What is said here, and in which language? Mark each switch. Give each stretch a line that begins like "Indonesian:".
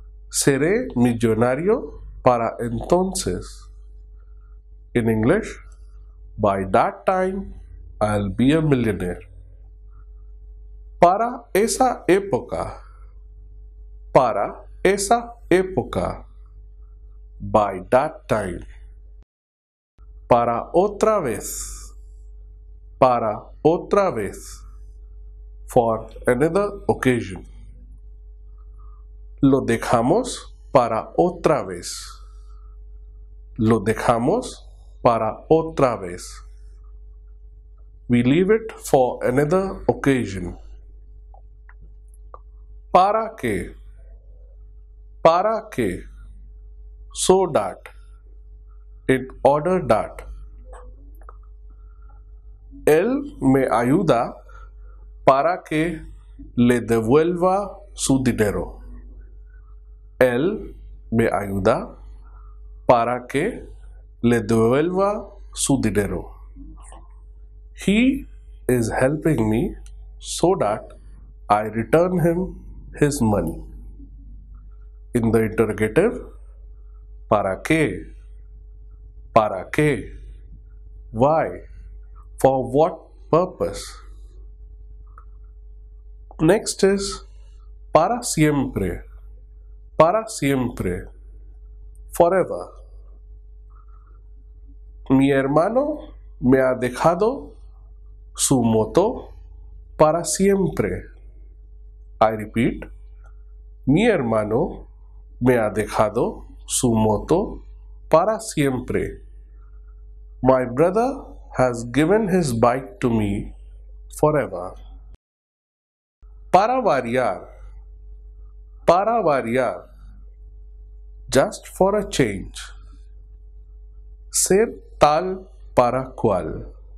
Spanish: Seré millonario para entonces.
English: In English, by that time, I'll be a millionaire.
Spanish: Para esa época. Para esa época.
English: By that time.
Spanish: Para otra vez. Para otra vez.
English: For another occasion.
Spanish: Lo dejamos para otra vez. Lo dejamos para otra vez.
English: We leave it for another occasion.
Spanish: ¿Para qué? ¿Para qué?
English: So that. In order that.
Spanish: Él me ayuda para que le devuelva su dinero. Él me ayuda para que le devuelva su dinero.
English: He is helping me so that I return him his money. In the interrogative,
Spanish: ¿para qué? ¿Para qué?
English: Why? For what purpose? Next is
Spanish: para siempre. Para siempre.
English: Forever.
Spanish: Mi hermano me ha dejado su moto para siempre.
English: I repeat.
Spanish: Mi hermano me ha dejado su moto para siempre.
English: My brother has given his bike to me forever.
Spanish: Para variar. Para variar.
English: Just for a change.
Spanish: Ser tal para cual.